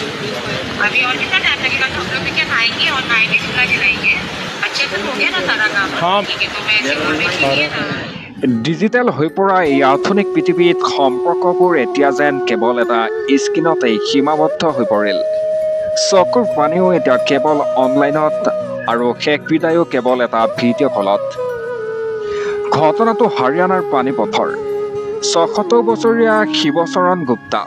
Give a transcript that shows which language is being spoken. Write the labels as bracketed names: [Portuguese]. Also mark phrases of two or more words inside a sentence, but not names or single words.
[Hindi] अभी और कितना टाइम लगेगा? तो हम लोग वीकेंड आएंगे और 9 डेज पूरा दिलाएंगे। अच्छे से हो गया ना सारा काम? हाँ। ठीक है, तो मैं ऐसे बोल रही थी ना। [Assamese] ডিজিটেল হৈ পৰা এই আধুনিক পৃথিৱীত সম্পৰ্কবোৰ এতিয়া যেন কেৱল এটা স্ক্ৰীণতেই সীমাবদ্ধ হৈ পৰিল। চকুৰ পানীও এতিয়া কেৱল অনলাইনত আৰু শেষ বিদায়ো কেৱল এটা ভিডিঅ' কলত। ঘটনাটো হাৰিয়ানাৰ পানীপথৰ ৭৬ বছৰীয়া শিৱচৰণ গুপ্তা।